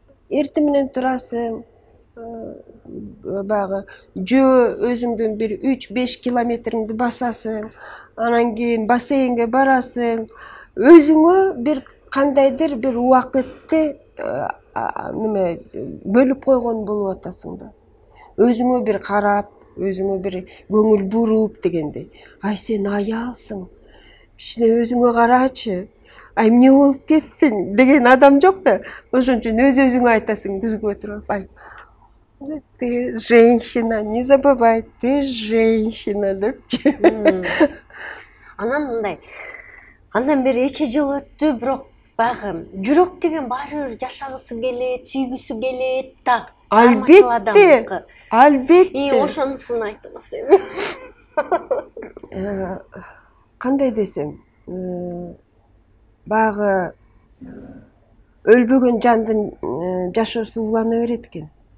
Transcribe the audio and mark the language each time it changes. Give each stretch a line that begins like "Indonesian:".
Kyrgyz: Эртең менен турасың, баягы жөө өзүңдүн bir 3-5 километриңди басасың, анан кийин бассейнге барасың, өзүңө bir кандайдыр bir убакытты неме бөлүп койгон болуп атасың да. Өзүңө bir карап, өзүңө bir көңүл буруп дегендей. Ай сен аялсың. Кичине өзүңө карачы. Ай эмне болуп кеттиң деген адам жок да. Ошон үчүн өзүңө айтасың көзгө туруп.
Russian: Ай ты женщина, не забывай, ты женщина депчи.
Kyrgyz: Анан мындай. Андан бери эче жыл өттү, бирок баягы жүрөк деген баары бир жашагысы келет, сүйгүсү келет да. Албетте. Албетте. Ошонусун айтыңыз эми. Кандай десем, баягы өлбөгөн жандын жашоосу улана берет экен.